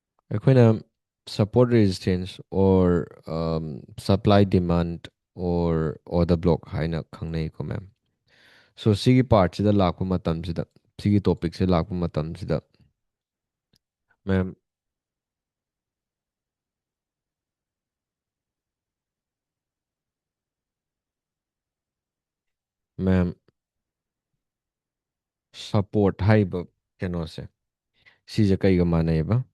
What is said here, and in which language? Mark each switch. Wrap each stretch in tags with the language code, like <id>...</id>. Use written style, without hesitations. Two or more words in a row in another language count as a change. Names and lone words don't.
<mni>ꯑꯩꯈꯣꯏꯅ</mni> <en>support resistance or supply demand or order block</en> <mni>ꯍꯥꯏꯅ ꯈꯪꯅꯩꯀꯣ ꯃꯦꯝ ꯁꯣ ꯁꯤꯒꯤ ꯄꯥꯔꯠꯁꯤꯗ ꯂꯥꯛꯄ ꯃꯇꯝꯁꯤꯗ ꯁꯤꯒꯤ ꯇꯣꯄꯤꯛꯁꯦ ꯂꯥꯛꯄ ꯃꯇꯝꯁꯤꯗ ꯃꯦꯝ ꯃꯦꯝ support ꯍꯥꯏꯔꯤꯕ ꯀꯩꯅꯣꯁꯦ ꯁꯤꯁꯦ ꯀꯩꯒ ꯃꯥꯟꯅꯩꯑꯕ</mni>